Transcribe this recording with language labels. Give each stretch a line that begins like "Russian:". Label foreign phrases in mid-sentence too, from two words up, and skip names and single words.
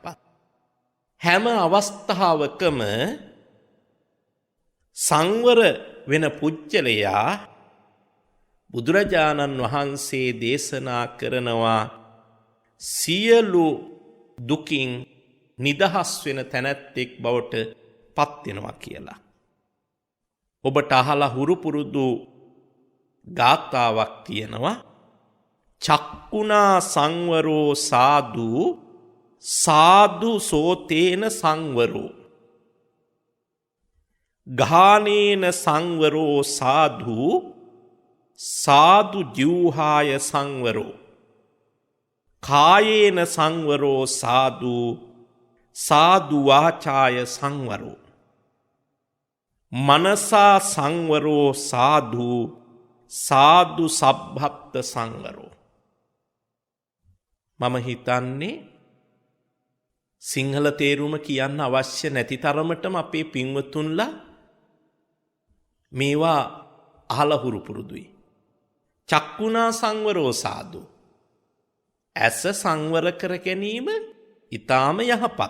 Sinhala: හැම අවස්ථාවකම සංවර වෙන පුජ්‍යලයා බුදුරජාණන් වහන්සේ දේශනා කරනවා සියලු දුකින් නිදහස් වෙන තැනැත්තෙක් බවට පත් වෙනවා කියලා. ඔබට අහලා හුරු පුරුදු ගාථාවක් තියෙනවා.
Pali: චක්කුණා සංවරෝ සාදු සාදු සෝතේන සංවරෝ ගානේන සංවරෝ සාදු සාදු ජීවහාය සංවරෝ කායේන සංවරෝ සාදු සාදු වාචාය සංවරෝ මනසා සංවරෝ සාදු සාදු සබ්බත්ත සංවරෝ.
Sinhala: මම හිතන්නේ සිංහල තේරුම කියන්න අවශ්‍ය නැති තරමටම අපේ පින්වතුන්ලා මේවා අහලා හුරු පුරුදුයි.
Pali: චක්කුණා සංවරෝ සාදු.
Sinhala: ඇස සංවර කර ගැනීම ඊටාම යහපත්.